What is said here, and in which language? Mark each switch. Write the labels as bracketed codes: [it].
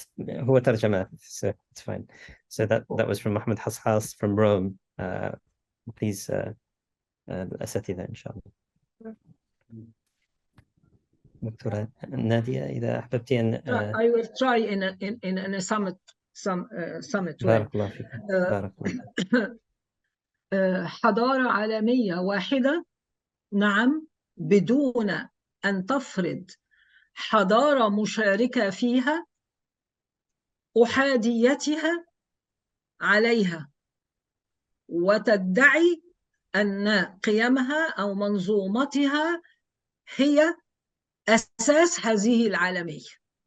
[ar] هو ترجمة, [en] so it's fine. So that was from Muhammad Hass from Rome. [ar] Please, الأساتذة إن شاء الله. دكتورة نادية إذا أحببتي أن [en] I will try in a summit way. [ar] بارك الله فيك. بارك الله. حضارة عالمية واحدة، نعم، بدون أن تفرض حضارة مشاركة فيها أحاديتها عليها وتدعي أن قيمها أو منظومتها هي أساس هذه العالمية.